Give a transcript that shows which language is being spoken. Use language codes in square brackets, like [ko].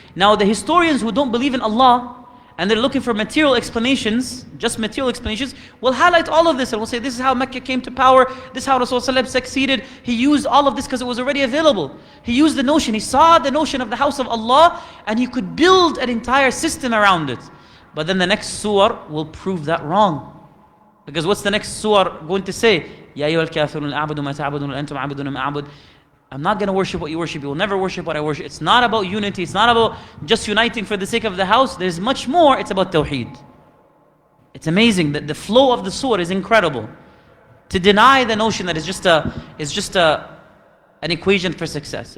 [en] Now the historians who don't believe in Allah, and they're looking for material explanations, just material explanations, will highlight all of this and will say, this is how Mecca came to power, this is how Rasulullah succeeded. He used all of this because it was already available. He used the notion, he saw the notion of the house of Allah, and he could build an entire system around it. But then the next surah will prove that wrong. Because what's the next surah going to say? [ar] يَا أَيُّهَا الْكَافِرُونَ أَعْبُدُ مَا تَعْبُدُونَ وَأَنْتُمْ عَابِدُونَ مَا أَعْبُدُ. [en] I'm not going to worship what you worship. You will never worship what I worship. It's not about unity. It's not about just uniting for the sake of the house. There's much more. It's about tawheed. It's amazing that the flow of the surah is incredible. To deny the notion that it's just an equation for success.